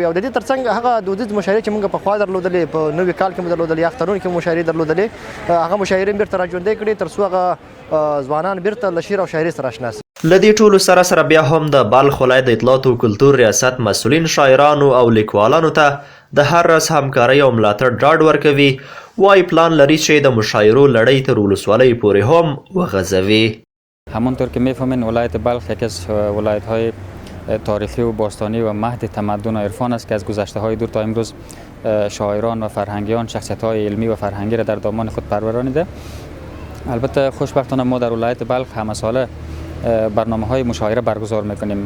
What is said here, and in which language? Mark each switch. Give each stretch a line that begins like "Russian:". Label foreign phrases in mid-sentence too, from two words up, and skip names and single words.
Pashto: او د دې تر څنګ هغه دودیز مشاعرې چې موږ پخوا درلودلې، په نوي کال کې مو درلودلې یا اخترونو کې مشاعرې درلودلې، هغه مشاعرې هم بیرته راژوندۍ کړي تر څو هغه ځوانان بیرته له شعر او شاعرۍ سره اشنا شي. له دې ټولو سره بیا هم د بلخ ولایت د اطلاعات او کلتور ریاست مسؤلین شاعرانو او لیکوالانو ته د هر راز همکارۍ او ملاتړ ډاډ ورکوي. وای پلان لري چې د مشاعرو لړۍ تر ولسوالۍ پورې هم وغځوي.
Persian: همانطور که میفهمین ولایت بلخ یکی از ولایت‌های تاریخی و باستانی و مهد تمدن و عرفان است که از گذشته‌های دور تا امروز شاعران و فرهنگیان شخصیت‌های علمی و فرهنگی را در دامان خود پرورانیده. البته خوشبختانه ما در ولایت بلخ همه ساله برنامه‌های مشاعره برگزار می‌کنیم.